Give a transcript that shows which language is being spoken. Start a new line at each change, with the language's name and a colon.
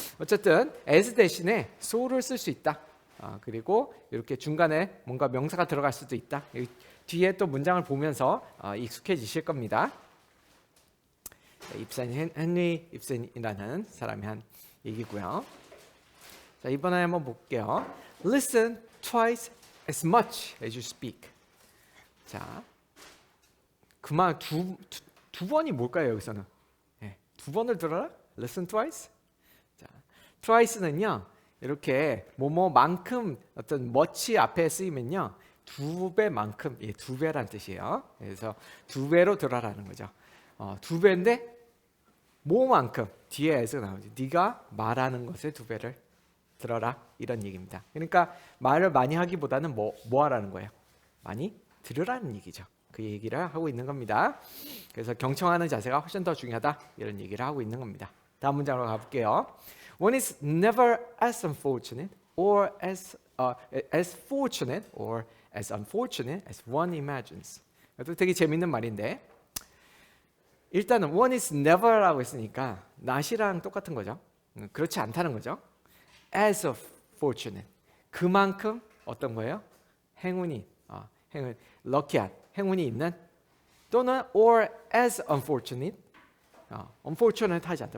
Korean: 어쨌든 as 대신에 so를 쓸 수 있다. 그리고 이렇게 중간에 뭔가 명사가 들어갈 수도 있다. 뒤에 또 문장을 보면서 익숙해지실 겁니다. 헨리 입센이라는 사람이 한 얘기고요. 자, 이번에 한번 볼게요.
English: Listen twice as much as you speak.
Korean: 자, 그만 두 번이 뭘까요 여기서는? 네, 두 번을 들어라.
English: Listen twice.
Korean: 자, twice는요 이렇게 뭐뭐만큼 어떤 much 앞에 쓰이면요 두 배만큼, 두 배란 뜻이에요. 그래서 두 배로 들어라는 거죠. 두 배인데 뭐만큼 뒤에 as가 나오죠. 네가 말하는 것의 두 배를 들어라 이런 얘기입니다. 그러니까 말을 많이 하기보다는 뭐 하라는 거예요? 많이 들으라는 얘기죠. 그 얘기를 하고 있는 겁니다. 그래서 경청하는 자세가 훨씬 더 중요하다 이런 얘기를 하고 있는 겁니다. 다음 문장으로 가볼게요.
English: One is never as unfortunate or as fortunate or as unfortunate as one imagines.
Korean: 이것도 되게 재밌는 말인데 일단은 one is never라고 했으니까 not이랑 똑같은 거죠. 그렇지 않다는 거죠. as fortunate 그만큼 어떤 거예요? 행운이 lucky한 행운이 있는 또는
English: or as unfortunate unfortunate
Korean: 하지 않다.